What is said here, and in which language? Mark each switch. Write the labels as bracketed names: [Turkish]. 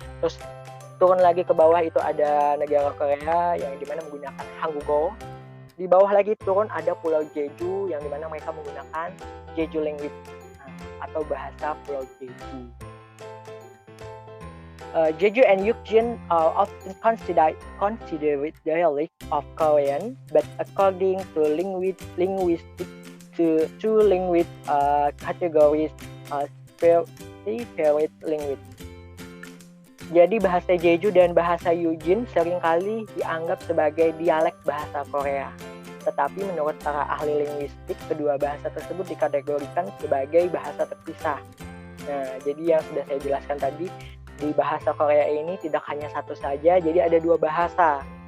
[Indonesian] Terus turun lagi ke bawah itu ada negara Korea yang dimana menggunakan Hanggugo. Di bawah lagi turun ada Pulau Jeju yang dimana mereka menggunakan Jeju language atau bahasa Pulau Jeju. [English] Jeju and Yukjin are often considered dialect of Korean, but according to linguistic two language categories separate language. [Indonesian] Jadi bahasa Jeju dan bahasa Yukjin seringkali dianggap sebagai dialek bahasa Korea. Tetapi menurut para ahli linguistik, kedua bahasa tersebut dikategorikan sebagai bahasa terpisah. Nah, jadi yang sudah saya jelaskan tadi, di bahasa Korea ini tidak hanya satu saja, jadi ada 2 bahasa.